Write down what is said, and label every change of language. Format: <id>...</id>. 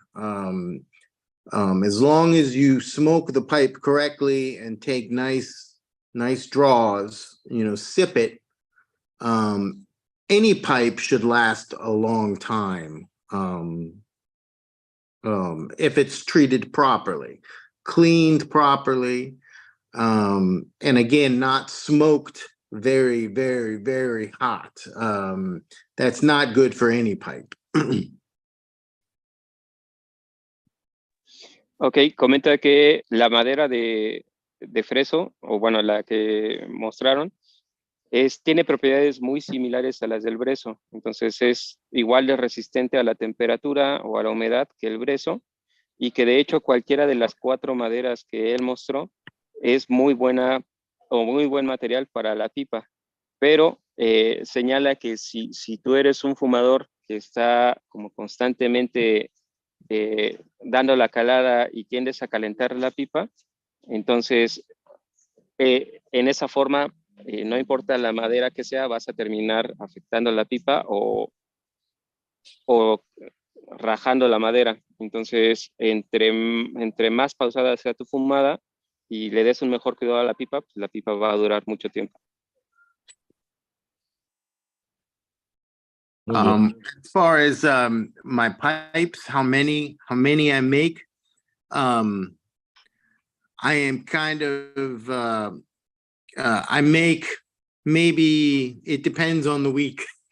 <en>As long as you smoke the pipe correctly and take nice draws, sip it, any pipe should last a long time if it's treated properly, cleaned properly, and again, not smoked very, very, very hot. That's not good for any pipe.</en> <es>Ok, comenta que la madera de freso, o bueno, la que mostraron, tiene propiedades muy similares a las del brezo. Entonces es igual de resistente a la temperatura o a la humedad que el brezo, y que de hecho cualquiera de las 4 maderas que él mostró es muy buena o muy buen material para la pipa. Pero señala que si tú eres un fumador que está como constantemente dando la calada y tiendes a calentar la pipa, entonces en esa forma, no importa la madera que sea, vas a terminar afectando la pipa o rajando la madera. Entonces, entre más pausada sea tu fumada y le des un mejor cuidado a la pipa, pues la pipa va a durar mucho tiempo.</es> <en>As far as my pipes, how many I make, I am kind of I make, maybe it depends on the week.</en>